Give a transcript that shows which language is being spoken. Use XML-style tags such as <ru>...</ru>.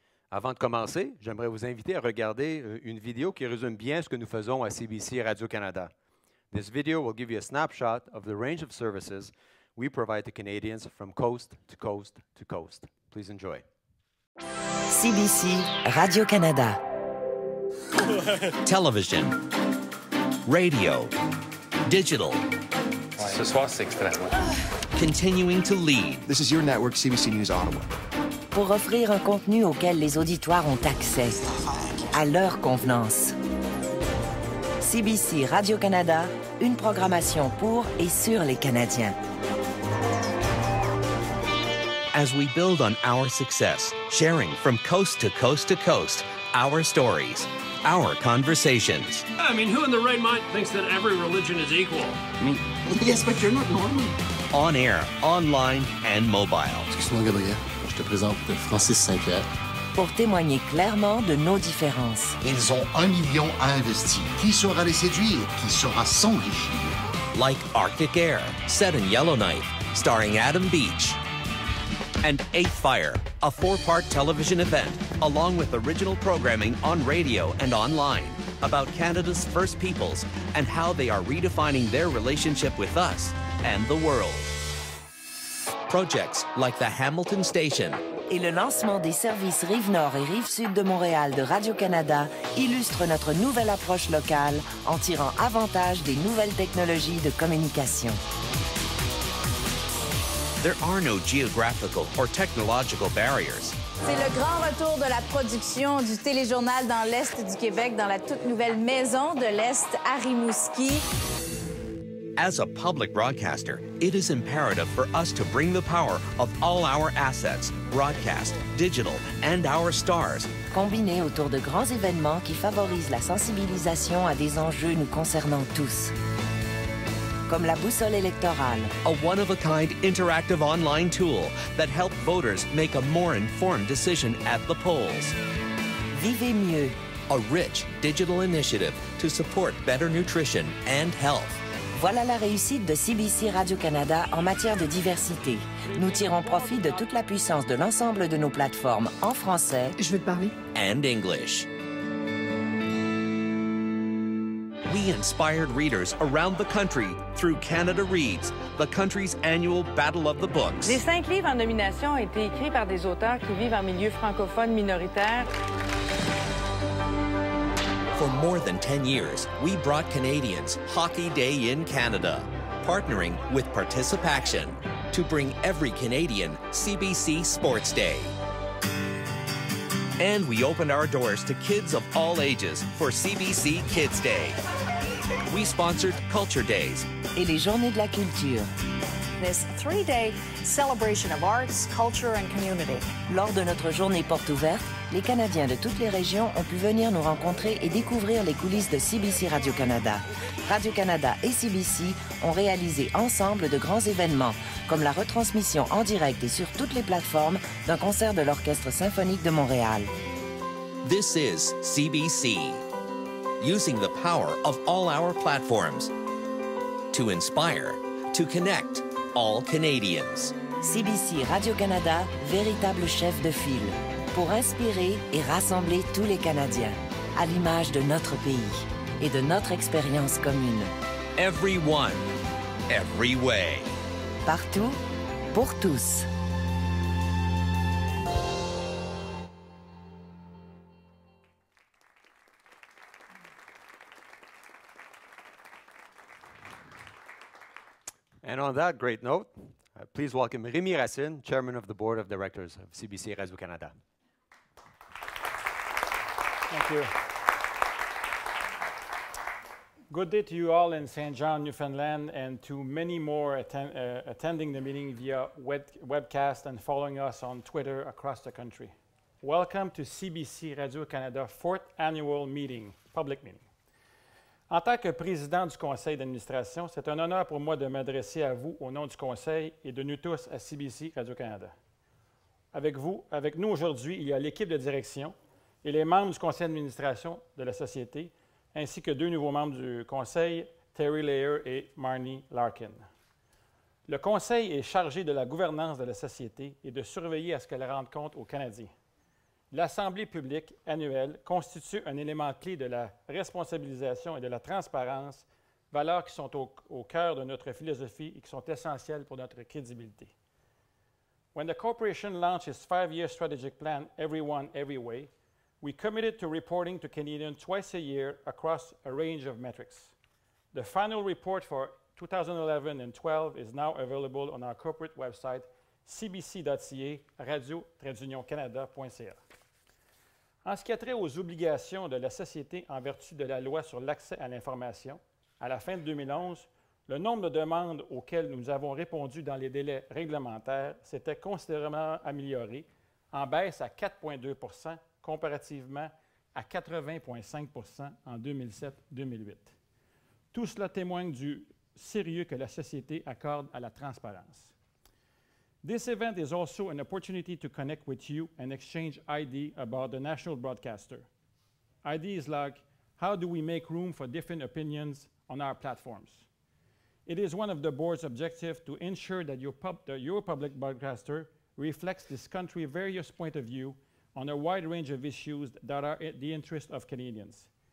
<fr>Avant de commencer, j'aimerais vous inviter à regarder une vidéo qui résume bien ce que nous faisons à CBC Radio-Canada.</fr> <en>This video will give you a snapshot of the range of services we provide to Canadians from coast to coast to coast. Please enjoy. CBC Radio-Canada. Television, radio, digital.</en> <fr>Ce soir, c'est extrême.</fr> <en>Continuing to lead. This is your network, CBC News Ottawa.</en> <fr>Pour offrir un contenu auquel les auditoires ont accès, à leur convenance. CBC Radio-Canada, une programmation pour et sur les Canadiens.</fr> <en>As we build on our success, sharing from coast to coast to coast, our stories, our conversations. I mean, who in their right mind thinks that every religion is equal? I mean, yes, but you're not normal. On air, online, and mobile.</en> <fr>Excuse-moi, Gabriel. Je te présente Francis Saint-Pierre. Pour témoigner clairement de nos différences. Ils ont 1 million à investir. Qui saura les séduire? Qui saura s'enrichir?</fr> <en>Like Arctic Air, set in Yellowknife, starring Adam Beach. And Eighth Fire, a 4-part television event, along with original programming on radio and online, about Canada's First Peoples and how they are redefining their relationship with us and the world. Projects like the Hamilton Station.</en> <fr>Et le lancement des services Rive-Nord et Rive-Sud de Montréal de Radio-Canada illustre notre nouvelle approche locale en tirant avantage des nouvelles technologies de communication.</fr> <en>There are no geographical or technological barriers.</en> <fr>C'est le grand retour de la production du téléjournal dans l'Est du Québec, dans la toute nouvelle maison de l'Est à Rimouski.</fr> <en>As a public broadcaster, it is imperative for us to bring the power of all our assets, broadcast, digital, and our stars.</en> <fr>Combinés autour de grands événements qui favorisent la sensibilisation à des enjeux nous concernant tous. Comme la boussole électorale.</fr> <en>A one-of-a-kind interactive online tool that helps voters make a more informed decision at the polls.</en> <fr>Vivez mieux.</fr> <en>A rich digital initiative to support better nutrition and health.</en> <fr>Voilà la réussite de CBC Radio-Canada en matière de diversité. Nous tirons profit de toute la puissance de l'ensemble de nos plateformes en français. Je veux te parler.</fr> <en>And English. We inspired readers around the country through Canada Reads, the country's annual Battle of the Books.</en> <fr>Les 5 livres en nomination ont été écrits par des auteurs qui vivent en milieu francophone minoritaire.</fr> <en>For more than 10 years, we brought Canadians Hockey Day in Canada, partnering with Participaction to bring every Canadian CBC Sports Day. And we opened our doors to kids of all ages for CBC Kids Day. We sponsored Culture Days.</en> <fr>Et les Journées de la culture.</fr> <en>this 3-day celebration of arts, culture and community.</en> <fr>Lors de notre journée porte ouverte, les Canadiens de toutes les régions ont pu venir nous rencontrer et découvrir les coulisses de CBC Radio-Canada. Radio-Canada et CBC ont réalisé ensemble de grands événements, comme la retransmission en direct et sur toutes les plateformes d'un concert de l'Orchestre symphonique de Montréal.</fr> <en>This is CBC, using the power of all our platforms to inspire, to connect all Canadians.</en> <fr>CBC Radio-Canada, véritable chef de file, pour inspirer et rassembler tous les Canadiens, à l'image de notre pays et de notre expérience commune.</fr> <en>Everyone, every way.</en> <fr>Partout, pour tous.</fr> <en>And on that great note, please welcome Rémi Racine, Chairman of the Board of Directors of CBC Radio-Canada. Thank you. Good day to you all in St. John, Newfoundland, and to many more attending the meeting via webcast and following us on Twitter across the country. Welcome to CBC Radio-Canada 4th Annual Meeting, Public Meeting.</en> <fr>En tant que président du conseil d'administration, c'est un honneur pour moi de m'adresser à vous au nom du conseil et de nous tous à CBC Radio-Canada. Avec nous aujourd'hui, il y a l'équipe de direction et les membres du conseil d'administration de la société, ainsi que 2 nouveaux membres du conseil, Terry Layer et Marnie Larkin. Le conseil est chargé de la gouvernance de la société et de surveiller à ce qu'elle rende compte aux Canadiens. L'Assemblée publique annuelle constitue un élément clé de la responsabilisation et de la transparence, valeurs qui sont au cœur de notre philosophie et qui sont essentielles pour notre crédibilité.</fr> <en>When the corporation launched its 5-year strategic plan, Everyone, Every Way, we committed to reporting to Canadians twice a year across a range of metrics. The final report for 2011 and 12 is now available on our corporate website, cbc.ca, radio-canada.ca.</en> <fr>En ce qui a trait aux obligations de la société en vertu de la loi sur l'accès à l'information, à la fin de 2011, le nombre de demandes auxquelles nous avons répondu dans les délais réglementaires s'était considérablement amélioré, en baisse à 4,2 % comparativement à 80,5 % en 2007-2008. Tout cela témoigne du sérieux que la société accorde à la transparence.</fr> <en>This event is also an opportunity to connect with you and exchange ideas about the national broadcaster. Ideas like, how do we make room for different opinions on our platforms? It is one of the board's objectives to ensure that your public broadcaster reflects this country's various points of view on a wide range of issues that are in the interest of Canadians.</en>